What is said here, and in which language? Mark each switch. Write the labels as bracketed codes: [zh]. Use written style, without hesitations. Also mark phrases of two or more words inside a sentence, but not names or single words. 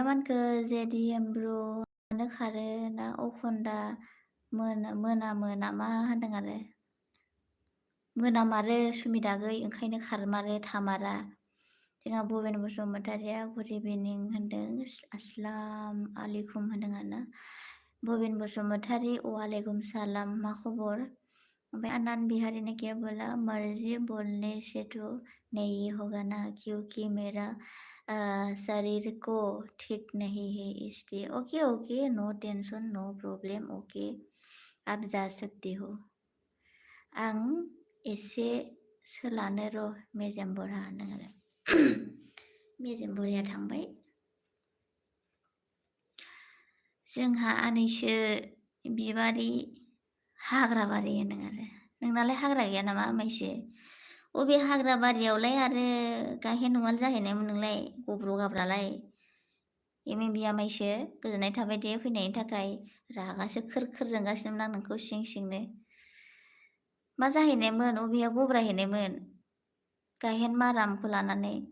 [brx] मानखो जेदि एमब्रु मानो खारो ना अखन्दा मोनामो नामा होनदों आरो मोनामारो सुबिदा गै ओंखायनो खारमारो थामारा जोंहा भबेन बसुमतारिया [en] good evening [brx] होनदों [ar] السلام عليكم [brx] होनदों आरोना भबेन बसुमतारी वालेकुम [hi] सलाम [brx] मा खबर ओमफ्राय [hi] आनंद बिहारी ने क्या बोला मर्जी बोलने से तो नहीं होगा ना क्योंकि मेरा शरीर को ठीक नहीं है इसलिए ओके [en] no tension no problem [hi] ओके आप जा सकती हो [brx] आं एसे सोलानो र' मेजेम बरा होनदों आरो मेजेम बराया थांबाय जोंहा आनैसो बिबारि हाग्रा बारि होनदों आरो नोंनालाय हाग्रा गैया नामा आमायसो अबे हाग्रा बारियावलाय आरो गाहेन उवाल जाहैनायमोन नोंलाय गब्र' गाब्रालाय एमएमबि आमायसो गोजोननाय थाबाय दे फैनायनि थाखाय रागासो खोर जोंगासिनोमोन आं नोंखौ सिंनो मा जाहैनायमोन अबेया गब्राहैनायमोन गाहेन मारामखौ लानानै